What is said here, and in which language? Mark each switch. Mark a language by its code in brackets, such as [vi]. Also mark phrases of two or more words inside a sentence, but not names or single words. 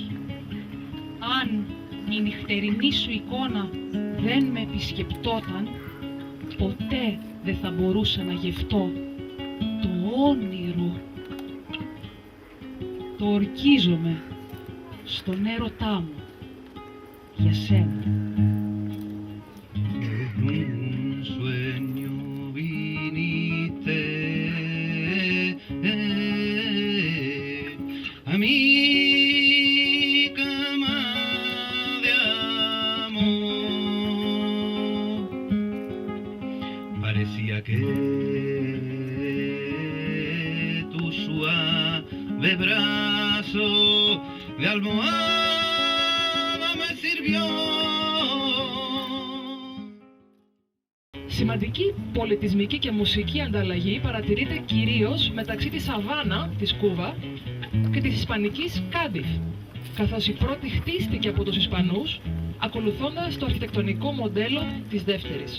[el] Αν η νυχτερινή σου εικόνα δεν με επισκεπτόταν, ποτέ δεν θα μπορούσα να γευτώ το όνειρο. Το ορκίζομαι στον έρωτά μου για σένα. [es] Un sueño viniste a mi cama de amor. Parecía que tu suave brazo de almohada me sirvió. [el] Σημαντική πολιτισμική και μουσική ανταλλαγή παρατηρείται κυρίως μεταξύ της Αβάνα, της Κούβα, και της Ισπανικής Κάντιφ, καθώς η πρώτη χτίστηκε από τους Ισπανούς, ακολουθώντας το αρχιτεκτονικό μοντέλο της δεύτερης.